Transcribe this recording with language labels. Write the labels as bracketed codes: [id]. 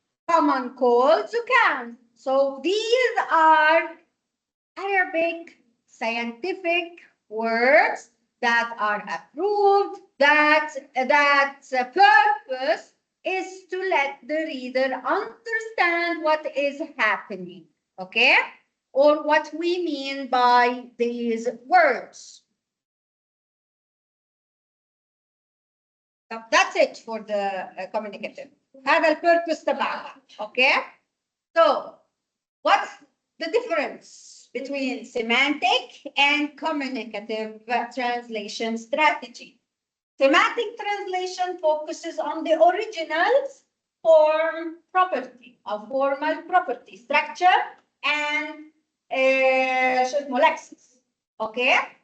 [en] Common cold زكام. So these are Arabic scientific words that are approved, that purpose is to let the reader understand what is happening, okay? Or what we mean by these words. So that's it for the communicative. [ar] هذا البيربس تبعها, okay? [en] So what's the difference between semantic and communicative translation strategy? Semantic translation focuses on the original form property, or formal property, structure, and lexis. Okay?